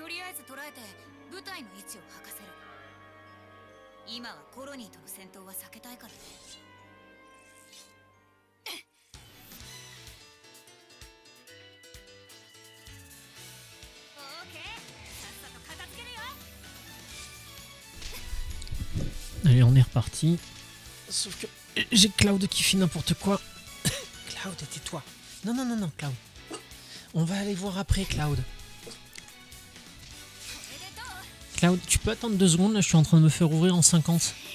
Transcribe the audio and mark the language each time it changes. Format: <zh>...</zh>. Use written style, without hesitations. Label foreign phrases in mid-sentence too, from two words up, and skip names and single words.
<ja>とりあえず捉えて部隊の位置を吐かせる。今はコロニーとの戦闘は避けたいからね。オーケー、さっさと片付けるよ。</ja> <fr>Allez, on est reparti. Sauf que j'ai Cloud qui fait n'importe quoi. Cloud, tais-toi. Non, non, non, non, Cloud. On va aller voir après, Cloud. Cloud, tu peux attendre 2 secondes, là je suis en train de me faire ouvrir en 50.</fr>